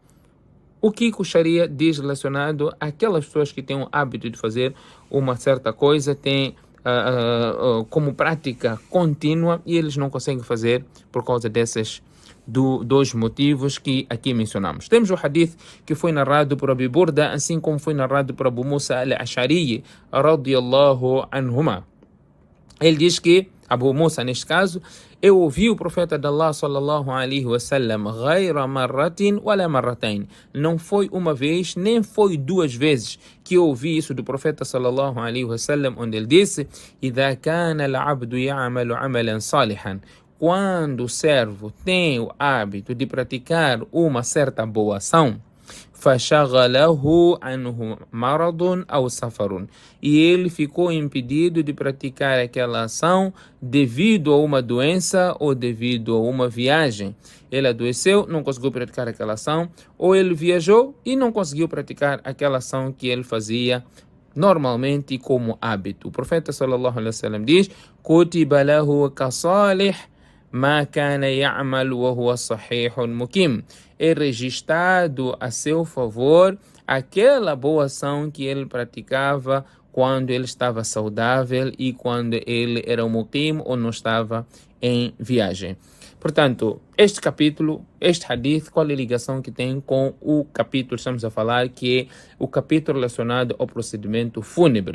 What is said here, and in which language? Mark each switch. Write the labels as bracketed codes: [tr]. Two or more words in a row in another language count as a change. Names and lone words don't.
[pt] O que o Sharia diz relacionado àquelas pessoas que têm o hábito de fazer uma certa coisa, têm como prática contínua e eles não conseguem fazer por causa desses dois motivos que aqui mencionamos. Temos o hadith que foi narrado por Abi Burda, assim como foi narrado por Abu Musa al-Ash'ari [ar] رضي الله عنهما. [pt] Ele diz que, Abu Musa neste caso, eu ouvi o profeta de Allah [ar] صلى الله عليه وسلم غير مرة ولا مرتين. [pt] Não foi uma vez, nem foi duas vezes que eu ouvi isso do profeta [ar] صلى الله عليه وسلم, [pt] onde ele disse: [ar] إذا كان العبد يعمل عملا صالحا. [pt] Quando o servo tem o hábito de praticar uma certa boa ação, [ar] فَشَغَلَهُ عَنْهُ مَرَضٌ أَوْ سَفَرٌ. [pt] E ele ficou impedido de praticar aquela ação devido a uma doença ou devido a uma viagem. Ele adoeceu, não conseguiu praticar aquela ação, ou ele viajou e não conseguiu praticar aquela ação que ele fazia normalmente como hábito. O profeta [ar] صلى الله عليه وسلم [pt] diz: [ar] كُتِبَ لَهُ كَصَالِحٍ ما كان يعمل وهو صحيح مقيم. [pt] É registrado a seu favor aquela boa ação que ele praticava quando ele estava saudável e quando ele era muqim ou não estava em viagem. Portanto, este capítulo, este hadith, qual é a ligação que tem com o capítulo que estamos a falar, que é o capítulo relacionado ao procedimento fúnebre.